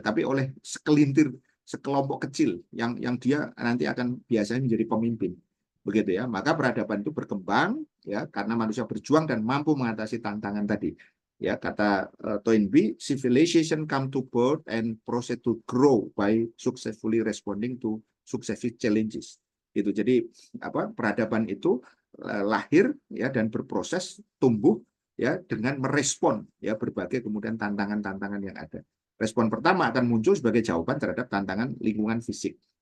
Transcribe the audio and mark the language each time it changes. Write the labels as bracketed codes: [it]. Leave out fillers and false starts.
[id] Tapi oleh sekelintir, sekelompok kecil yang dia nanti akan biasanya menjadi pemimpin, begitu ya. Maka peradaban itu berkembang, ya, karena manusia berjuang dan mampu mengatasi tantangan tadi. Ya, kata Toynbee, [en] civilization come to birth and proceed to grow by successfully responding to successive challenges. [id] Gitu. Jadi apa, peradaban itu lahir, ya, dan berproses tumbuh, ya, dengan merespon, ya, berbagai kemudian tantangan-tantangan yang ada. Respon pertama akan muncul sebagai jawaban terhadap tantangan lingkungan fisik.